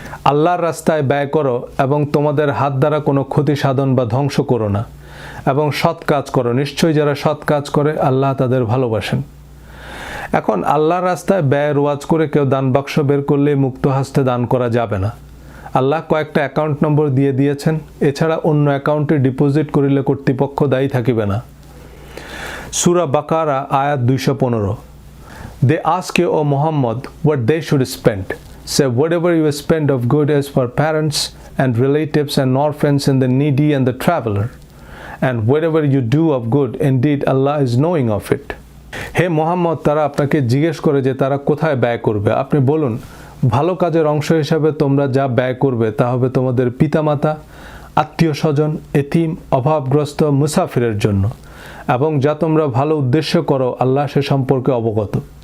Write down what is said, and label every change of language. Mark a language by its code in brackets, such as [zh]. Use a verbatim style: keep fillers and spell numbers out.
[bn] আল্লাহর রাস্তায় ব্যয় করো এবং তোমাদের হাত দ্বারা কোনো ক্ষতি সাধন বা ধ্বংস করো না, এবং সৎ কাজ করো, নিশ্চয়ই যারা সৎ কাজ করে আল্লাহ তাদের ভালোবাসেন। এখন আল্লাহর রাস্তায় ব্যয় রোয়াজ করে কেউ দান বাক্স বের করলেই মুক্ত হস্তে দান করা যাবে না। আল্লাহ কয়েকটা অ্যাকাউন্ট নম্বর দিয়ে দিয়েছেন, এছাড়া অন্য অ্যাকাউন্টে ডিপোজিট করিলে কর্তৃপক্ষ দায়ী থাকিবে না। সূরা বাকারা আয়াত দুইশো পনেরো। [en] They ask you O Muhammad what they should spend, say whatever you spend of good is for parents and relatives and orphans and the needy and the traveler, and whatever you do of good, indeed Allah is knowing of it. [bn] হে মোহাম্মদ, তারা আপনাকে জিজ্ঞেস করে যে তারা কোথায় ব্যয় করবে। আপনি বলুন, ভালো কাজের অংশ হিসাবে তোমরা যা ব্যয় করবে তা হবে তোমাদের পিতামাতা, আত্মীয় স্বজন, এতিম, অভাবগ্রস্ত, মুসাফিরের জন্য, এবং যা তোমরা ভালো উদ্দেশ্য করো আল্লাহ সে সম্পর্কে অবগত।